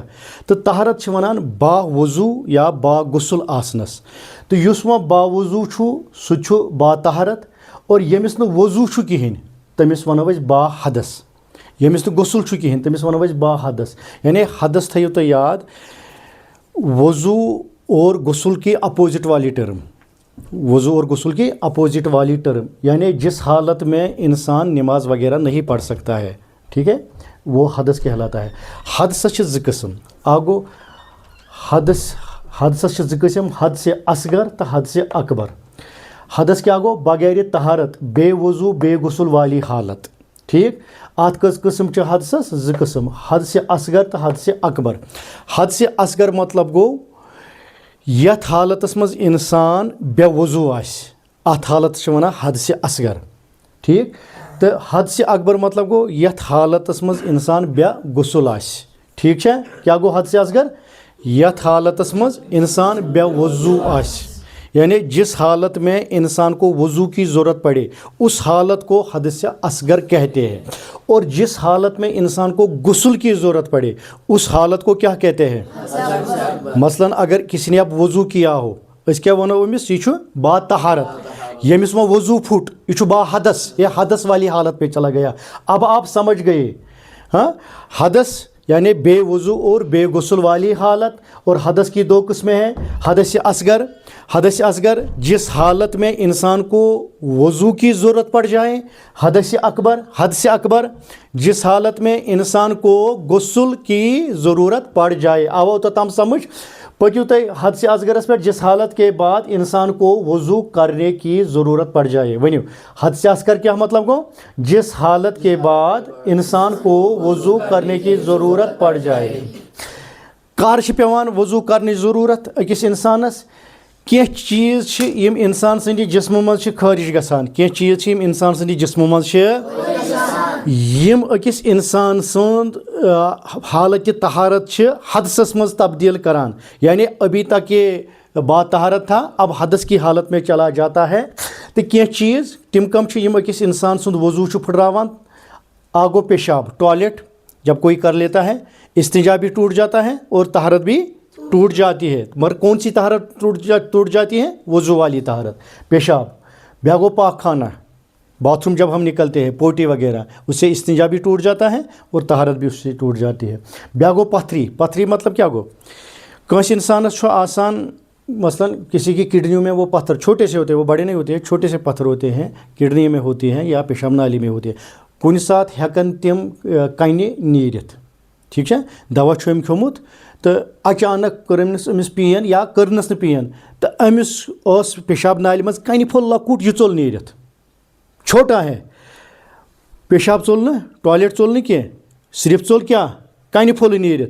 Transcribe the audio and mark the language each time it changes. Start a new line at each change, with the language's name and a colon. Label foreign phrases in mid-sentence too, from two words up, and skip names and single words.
Kashmiri: تہٕ طہارت چھِ وَنان با وضوٗ یا با غسل آسنس. تہٕ یُس وۄنۍ با وضوٗ چھُ سُہ تہِ چھُ با طہارت. اور ییٚمِس نہٕ وضوٗ چھُ کِہیٖنۍ تٔمِس وَنو أسۍ با حدس. ییٚمِس نہٕ غسل چھُ کِہیٖنۍ تٔمِس وَنو أسۍ با حدس. یعنی حدس تھٲیِو تُہۍ یاد
Urdu: وضوٗ اور غسل کی اپوزٹ والی ٹرم. وضو اور غسل کی اپوزٹ والی ٹرم یعنی جس حالت میں انسان نماز وغیرہ نہیں پڑھ سکتا ہے, ٹھیک ہے, وہ حدث کہلاتا ہے.
Kashmiri: حدثس چھِ زٕ قٕسم. اکھ گوٚو حدثس چھِ زٕ قٕسم, حدث اصغر تہٕ حدث اکبر. حدث کیاہ گوٚو بغیر طہارت بے وضو بے غسل والی حالت, ٹھیک. اتھ کٔژ قٕسم چھِ حدثس زٕ قٕسم, حدث اصغر تہٕ حدث اکبر. حدث اصغر مطلب گوٚو یتھ حالتس منٛز انسان بے وضوٗ آسہِ اتھ حالتس چھِ ونان حدث اصغر, ٹھیک. تہٕ حدث اکبر مطلب گوٚو یتھ حالتس منٛز انسان بے غسل آسہِ, ٹھیک چھا. کیاہ گوٚو حدث اصغر یتھ حالتس منٛز انسان بے وضوٗ آسہِ
Urdu: یعنی جس حالت میں انسان کو وضو کی ضرورت پڑے اس حالت کو حدث اصغر کہتے ہیں. اور جس حالت میں انسان کو غسل کی ضرورت پڑے اس حالت کو کیا کہتے ہیں. مثلاً اگر کسی نے اب وضو کیا ہو
Kashmiri: أسۍ کیا ونو أمِس یہ چھُ با طہارت. ییٚمِس وۄنۍ وضو پھُٹ یہ چھُ با حدث,
Urdu: یہ حدث والی حالت پہ چلا گیا. اب آپ سمجھ گئے. ہاں, حدث یعنی بے وضو اور بے غسل والی حالت. اور حدث کی دو قسمیں ہیں, حدث اصغر. حدث اصغر جس حالت میں انسان کو وضو کی ضرورت پڑ جائے. حدث اکبر جس حالت میں انسان کو غسل کی ضرورت پڑ جائے.
Kashmiri: آو توٚتام سمجھ. پٔکِو تُہۍ حدث اصغرس پٮ۪ٹھ
Urdu: جس حالت کے بعد انسان کو وضو کرنے کی ضرورت پڑ جائے.
Kashmiri: ؤنِو حدث اصغر کیا مطلب گوٚو
Urdu: جس حالت کے بعد انسان کو وضو کرنے کی ضرورت پڑ جائے.
Kashmiri: کر چھِ پیٚوان وضو کرنٕچ ضروٗرت أکِس انسانس. کینٛہہ چیٖز چھِ یِم انسان سٕنٛدِ جسمہٕ منٛز چھِ خٲرج گژھان. کینٛہہ چیٖز چھِ یِم انسان سٕنٛدِ جسمہٕ منٛز چھِ یِم أکِس انسان سُنٛد حالتِ طہارت چھِ حدثس منٛز تبدیل کران.
Urdu: یعنی ابھی تک یہ با طہارت تھا اب حدث کی حالت میں چلا جاتا ہے.
Kashmiri: تہٕ کینٛہہ چیٖز تِم کم چھِ یِم أکِس انسان سُنٛد وضو چھُ پھٕٹراوان. اکھ گوٚو
Urdu: پیشاب ٹوائلٹ جب کوئی کر لیتا ہے. استنجا بھی ٹوٹ جاتا ہے اور طہارت بھی ٹوٹ جاتی ہے. مگر کون سی طہارت ٹوٹ جاتی ہے. وضو والی طہارت. پیشاب.
Kashmiri: بیاکھ گوٚو
Urdu: پاک خانہ باتھ روم جب ہم نکلتے ہیں پوٹی وغیرہ اس سے استنجا بھی ٹوٹ جاتا ہے اور طہارت بھی اس سے ٹوٹ جاتی ہے.
Kashmiri: بیاکھ گوٚو
Urdu: پتھری. پتھری مطلب کیا
Kashmiri: گوٚو کٲنٛسہِ انسانس چھُ آسان
Urdu: مثلاً کسی کی کڈنیوں میں وہ پتھر چھوٹے سے ہوتے ہیں, وہ بڑے نہیں ہوتے ہیں, چھوٹے سے پتھر ہوتے ہیں کڈنی میں ہوتے ہیں یا پیشاب نالی میں ہوتے ہیں.
Kashmiri: کُنہِ ساتہٕ ہٮ۪کن تِم کنہِ نیٖرِتھ, ٹھیٖک چھا. دوا چھُ أمۍ کھیوٚمُت تہٕ اچانک کٔر أمِس پین یا کٔرنَس نہٕ پین تہٕ أمِس ٲس پیشاب نالہِ منٛز کنہِ پھوٚل لۄکُٹ یہِ ژوٚل نیٖرِتھ.
Urdu: چھوٹا ہے
Kashmiri: پیشاب ژوٚل نہٕ ٹوائلٹ ژوٚل نہٕ کینٛہہ صرف ژوٚل کیا کنہِ پھوٚل نیٖرِتھ.